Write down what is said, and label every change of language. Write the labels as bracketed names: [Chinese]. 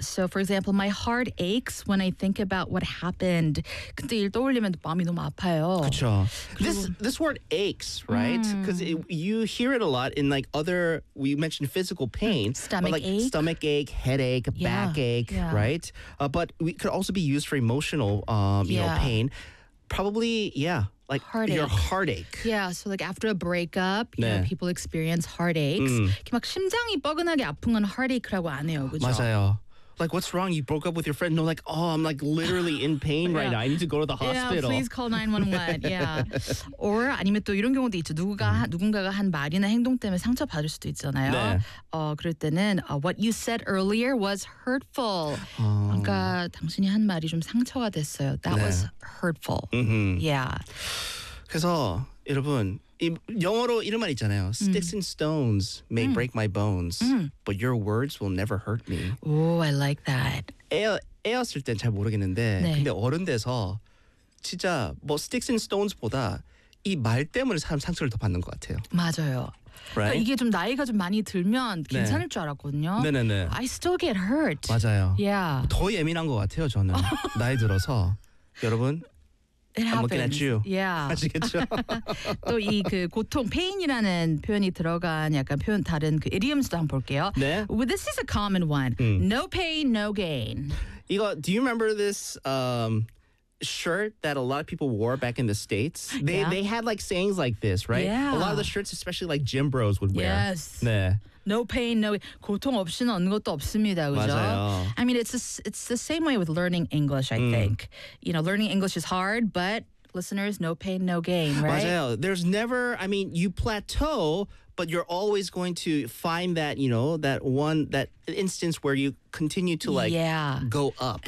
[English] So for example, my heart aches when I think about what happened. [Korean] 그때 일 떠올리면 마음이 너무 아파요. 그렇죠. 그리고 [English] This word aches, right? Because you hear it a lot in like other, we mentioned physical pain, but stomach like ache. stomach ache, headache, backache, right? But we could also be used for emotional, pain. Probably, yeah, like your Heartache. heartache. Yeah, so like after a breakup, you know, [Korean] 네. [English] people experience heartaches. [Korean] 막 심장이 뻐근하게 아픈 건 heartache라고 안 해요, 그렇죠? 맞아요. [English] Like, what's wrong? You broke up with your friend. No, like, oh, I'm like literally in pain right now. I need to go to the hospital. Yeah, please call 911. Yeah. [Korean] Or 아니면 또 이런 경우도 있죠. 누군가가 한 말이나 행동 때문에 상처받을 수도 있잖아요. 네. 그럴 때는 [English] what you said earlier was hurtful. [Korean] 아까 당신이 한 말이 좀 상처가 됐어요. [English] That [Korean] 네. [English] was hurtful. Mm-hmm. Yeah. [Korean] 그래서 여러분. 영어로 이런 말 있잖아요. [English] Sticks and stones may break my bones, but your words will never hurt me. Oh, I like that. [Korean] 애였을 땐 잘 모르겠는데, 네. 근데 어른 돼서 진짜 뭐 sticks and stones보다 이 말 때문에 사람 상처를 더 받는 것 같아요. 맞아요. [English] Right? [Korean] 그러니까 이게 좀 나이가 좀 많이 들면 괜찮을 네. 줄 알았거든요. 네네네. [English] I still get hurt. [Korean] 맞아요. [English] Yeah. [Korean] 더 예민한 것 같아요, 저는. 나이 들어서. 여러분. [English] It happens. I'm looking at you. [Korean] Yeah. 아시겠죠? 또 이 그 고통, pain이라는 표현이 들어간 약간 표현 다른 그 idioms도 한번 볼게요. 네. [English] Well, this is a common one. No pain, no gain. 이거, do you remember this shirt that a lot of people wore back in the States? They had like sayings like this, right? Yeah. A lot of the shirts, especially like gym bros would wear. Yes. [Korean] 네. [English] No pain, no gain. [Korean] 고통 없이는 얻는 것도 없습니다, 그죠? 맞아요. [English] I mean, it's the same way with learning English, I think. You know, learning English is hard, but listeners, no pain, no gain, right? [Korean] 맞아요. [English] There's never, I mean, you plateau, but you're always going to find that, you know, that one, that instance where you continue to like go up.